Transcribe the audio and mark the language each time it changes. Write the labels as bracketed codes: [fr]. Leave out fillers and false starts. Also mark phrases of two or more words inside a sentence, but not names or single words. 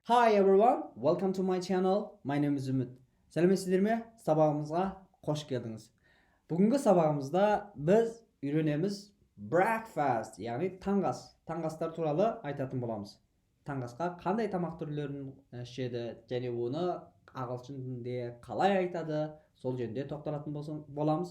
[en] Hi everyone, welcome to my channel. My name is Ümit. [kk] Сәлеметсіздер ме? Сабағымызға қош келдіңіз. Бүгінгі сабағымызда біз үйренеміз breakfast, яғни таңғастар туралы айтатын боламыз. Таңғасқа қандай тамақ түрлерін ішеді және оны ағылшын тілінде қалай айтады, сол жөнінде тоқталатын боламыз.